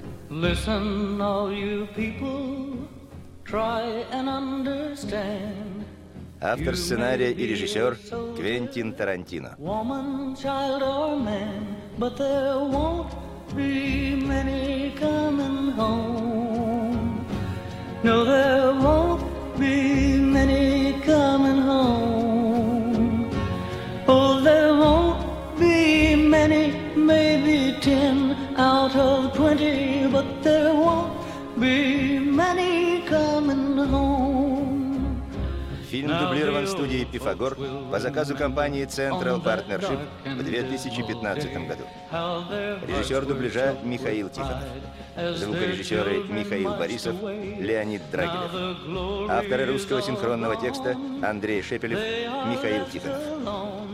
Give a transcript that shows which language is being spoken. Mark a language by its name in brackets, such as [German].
[English] Listen, all you people, try and understand. [Russian] Автор сценария и режиссер Квентин Тарантино. [English] Woman, child or man, but there won't be many coming home. No, there won't be many coming home. Oh, there won't be many, maybe 10 out of 20, but there won't be many coming home. [Russian] Фильм дублирован студией «Пифагор» по заказу компании «Централ Партнершип» в 2015 году. Режиссер дубляжа Михаил Тихонов. Звукорежиссеры Михаил Борисов, Леонид Драгилев. Авторы русского синхронного текста Андрей Шепелев, Михаил Тихонов.